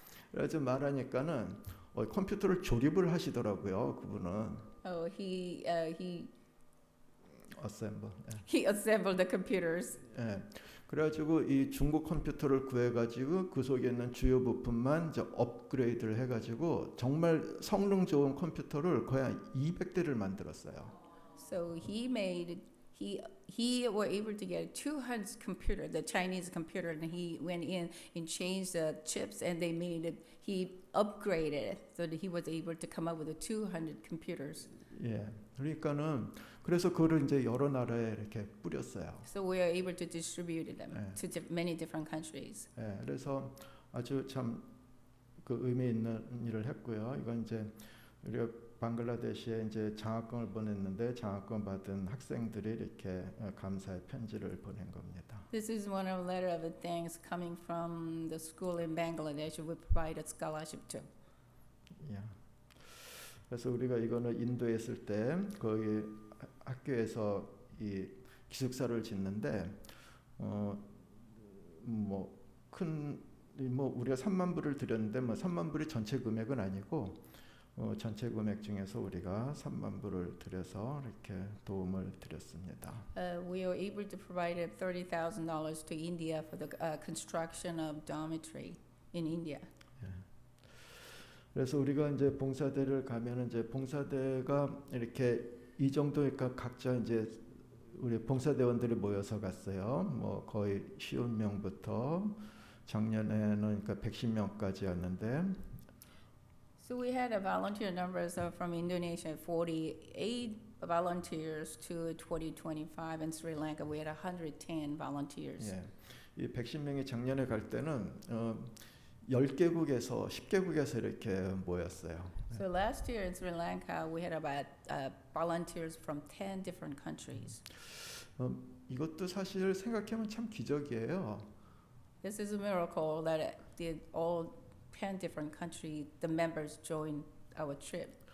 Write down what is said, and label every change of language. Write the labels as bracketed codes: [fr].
[ko] 그래서 말하니까는 컴퓨터를 조립을 하시더라고요. 그분은. [en] Oh, he 어셈블. he assembled the computers. [ko] 그래가지고 이 중국 컴퓨터를 구해가지고 그 속에 있는 주요 부품만 이제 업그레이드를 해가지고 정말 성능 좋은 컴퓨터를 거의 한 200대를 만들었어요. [en] So he were able to get 200 computer, the Chinese computer, and he went in and changed the chips, and they made it. He upgraded it so that he was able to come up with the 200 computers. [ko] 예, 그러니까는 그래서 그거를 이제 여러 나라에 이렇게 뿌렸어요. [en] So we are able to distribute them [ko] 네. [en] to many different countries. [ko] 예, 그래서 아주 참 그 의미 있는 일을 했고요. 이건 이제 우리가 방글라데시에 이제 장학금을 보냈는데 장학금 받은 학생들이 이렇게 감사의 편지를 보낸 겁니다. [en] This is one of letter of thanks coming from the school in Bangladesh we provided scholarship to. [ko] 예. 그래서 우리가 이거는 인도에 있을 때 거기 학교에서 이 기숙사를 짓는데 뭐 우리가 3만 불을 드렸는데 뭐 3만 불이 전체 금액은 아니고 전체 금액 중에서 우리가 3만 불을 들여서 이렇게 도움을 드렸습니다. [en] We were able to provide $30,000 to India for the construction of dormitory in India. [ko] 그래서 우리가 이제 봉사대를 가면은 이제 봉사대가 이렇게 이 정도니까 각자 이제 우리 봉사대원들이 모여서 갔어요. 뭐 거의 50명부터 작년에는 그러니까 110명까지였는데. [en] So we had a volunteer numbers from Indonesia, 48 volunteers to 2025. In Sri Lanka, we had 110 volunteers. [ko] 예, 이 110명이 작년에 갈 때는 10개국에서 10개국에서 이렇게 모였어요. [en] So last year in Sri Lanka, we had about volunteers from 10 different countries. [ko] 이것도 사실 생각하면 참 기적이에요. [en] This is a miracle that all 10 different countries, the members joined our trip.